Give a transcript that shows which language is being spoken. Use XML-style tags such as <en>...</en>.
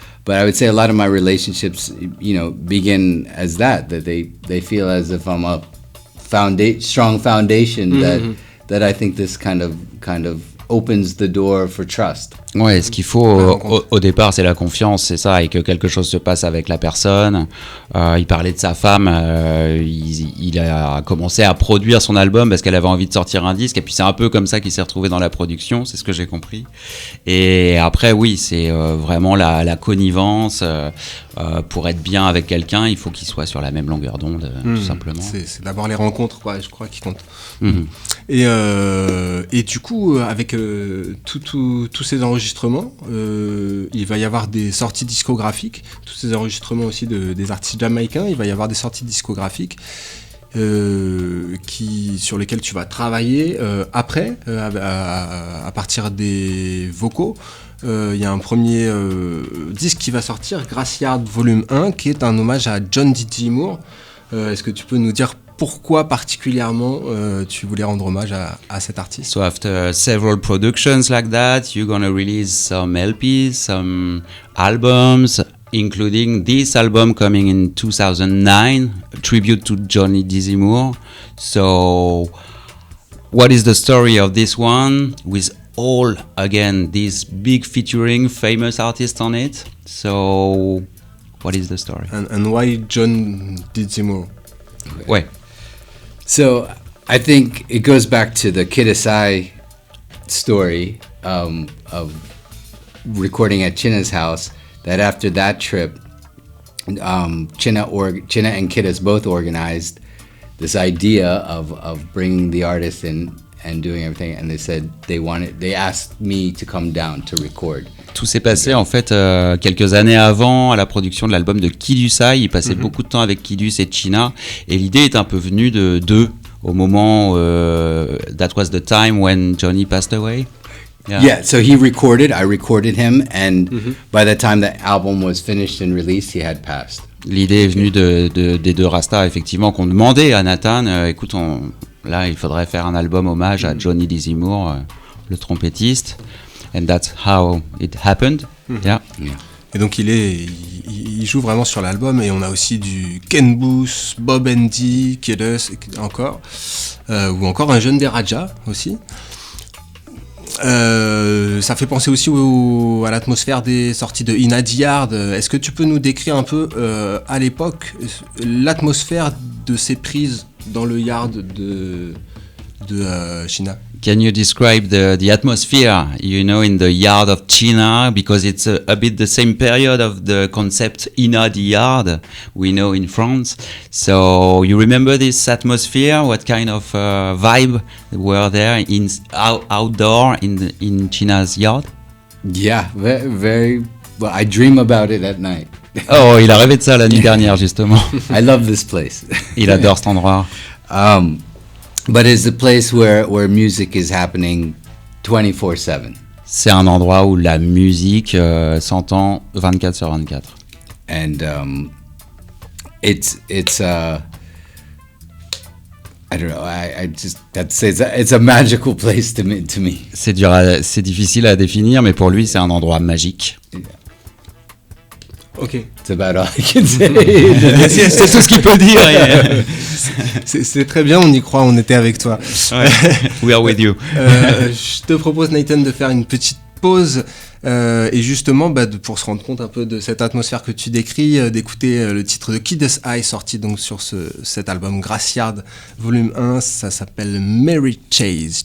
<en>But I would say a lot of my relationships, begin as that they feel as if I'm a strong foundation that I think this kind of opens the door for trust.</en> <fr>Ouais, ce qu'il faut au départ, c'est la confiance, c'est ça, et que quelque chose se passe avec la personne. Il parlait de sa femme, il a commencé à produire son album parce qu'elle avait envie de sortir un disque, et puis c'est un peu comme ça qu'il s'est retrouvé dans la production, c'est ce que j'ai compris. Et après, oui, c'est vraiment la connivence. Pour être bien avec quelqu'un, il faut qu'il soit sur la même longueur d'onde, tout simplement. C'est d'abord les rencontres, quoi, je crois, qui comptent. Et du coup, avec tous ces enregistrements, il va y avoir des sorties discographiques, tous ces enregistrements aussi des artistes jamaïcains, il va y avoir des sorties discographiques sur lesquelles tu vas travailler après, à partir des vocaux. Il y a un premier disque qui va sortir, Graciard Volume 1, qui est un hommage à John D. Moore. Est-ce que tu peux nous dire pourquoi particulièrement tu voulais rendre hommage à cet artiste?</fr> <en>So after several productions like that, you're gonna release some LPs, some albums, including this album coming in 2009, a tribute to Johnny D. Moore. So what is the story of this one with all, again, these big featuring famous artists on it? So what is the story? And why John D. Moore?</en> <fr>Ouais.</fr> <en>So I think it goes back to the Kid Asai story of recording at Chinna's house, that after that trip, Chinna and Kiddas both organized this idea of bringing the artist in and doing everything, and they asked me to come down to record.</en> <fr>Tout s'est passé en fait quelques années avant, à la production de l'album de Kidusai. Il passait beaucoup de temps avec Kidus et Chinna, et l'idée est un peu venue d'eux au moment</fr> <en>that was the time when Johnny passed away. Yeah, so I recorded him, and by the time the album was finished and released, he had passed.</en> <fr>L'idée est venue des deux Rastas, effectivement, qu'on demandait à Nathan, écoute, là il faudrait faire un album hommage à Johnny D. Moore, le trompettiste.</fr> <en>And that's how it happened. Yeah.</en> <fr>Et donc il joue vraiment sur l'album, et on a aussi du Ken Booth, Bob Andy, Kidus encore, ou encore un jeune des Raja aussi. Ça fait penser aussi à l'atmosphère des sorties de In a Yard. Est-ce que tu peux nous décrire un peu à l'époque l'atmosphère de ces prises dans le yard de Chinna?</fr> <en>Can you describe the atmosphere, in the yard of Chinna, because it's a bit the same period of the concept Inna the Yard we know in France. So you remember this atmosphere? What kind of vibe were there outdoor in Chinna's yard? Yeah, very, very. Well, I dream about it at night.</en> <fr>Oh, il a rêvé de ça la nuit dernière justement.</fr> <en>I love this place.</en> <fr>Il adore cet endroit.</fr> <en>But it's a place where music is happening 24/7.</en> <fr>C'est un endroit où la musique s'entend 24/24.</fr> <en>And it's I don't know. I just it's a magical place to me.</en> <fr>C'est difficile à définir, mais pour lui, c'est un endroit magique. Ok.</fr> <en>It's about all I can say.</en> <fr>C'est tout ce qu'il peut dire. C'est très bien, on y croit, on était avec toi.</fr> <en>Ouais. We are with you.</en> <fr>Je te propose, Nathan, de faire une petite pause et justement pour se rendre compte un peu de cette atmosphère que tu décris, d'écouter le titre de Kid's Eye sorti donc sur cet album Graciard Volume 1, ça s'appelle Mary Chase.</fr>